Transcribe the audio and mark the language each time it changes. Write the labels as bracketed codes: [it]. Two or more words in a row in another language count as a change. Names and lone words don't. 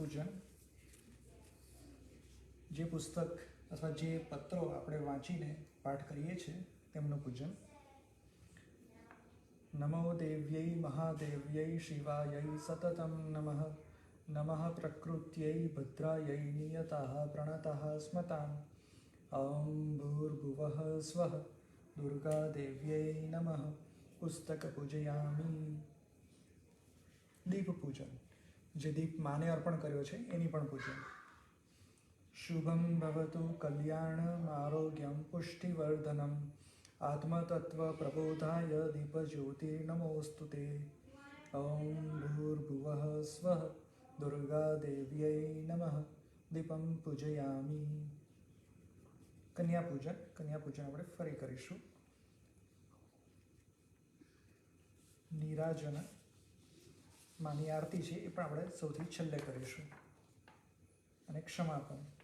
[gu] પુસ્તક પૂજન જે પુસ્તક અથવા જે પત્રો આપણે વાંચીને પાઠ કરીએ છીએ તેમનું પૂજન. [sa] नमो देव्यै महादेव्यै शिवायै सततम् नमः. नमः प्रकृत्यै भद्रायै नियताः प्रणताः स्मताम्. ॐ भूर्भुवः स्वः दुर्गादेव्यै नमः. पुस्तक पूजयामि. [gu] દીપ પૂજન, જે દીપ માને અર્પણ કર્યો છે એની પણ પૂજન. [sa] शुभम् भवतु कल्याणम् आरोग्यम् पुष्टिवर्धनम् आत्मतत्त्व प्रबोधाय दीपज्योतिर्नमोऽस्तुते. ॐ भूर्भुवः स्वः दुर्गादेव्यै नमः. दीपम् पूजयामि. [gu] કન્યા પૂજન. કન્યા પૂજન આપણે ફરી કરીશું. નીરાજન માની આરતી છે એ પણ આપણે સૌથી છેલ્લે કરીશું. અને ક્ષમાપન.